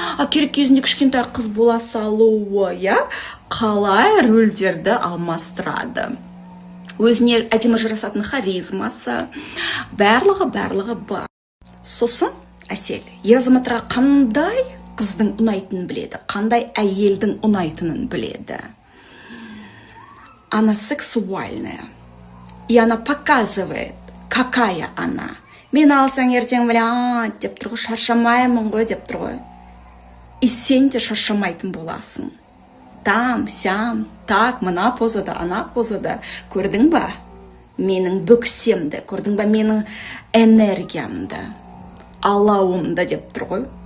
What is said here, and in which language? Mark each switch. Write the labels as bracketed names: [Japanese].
[Kazakh] Керек кезінде кішкентай қыз бола салуы, қалай рөлдерді алмастырады. Өзіне әдемі жарасатын харизмасы, барлығы бар. Сосын Әсел ер азаматтарға қандай қыздың ұнайтынын біледі, қандай әйелдің ұнайтынын біледі. [Russian] Она сексуальная, и она показывает, какая она. [Kazakh] Мен алсаң ертең деп тұр ғой, шаршамаймын ғой деп тұр ғой. И сен де шаршамайтын боласың. [Russian] Там, сям, так, [Kazakh] мына позада, ана позада. Көрдің ба? Менің бүксемді, көрдің ба менің энергиямды, алауымды деп тұр ғой.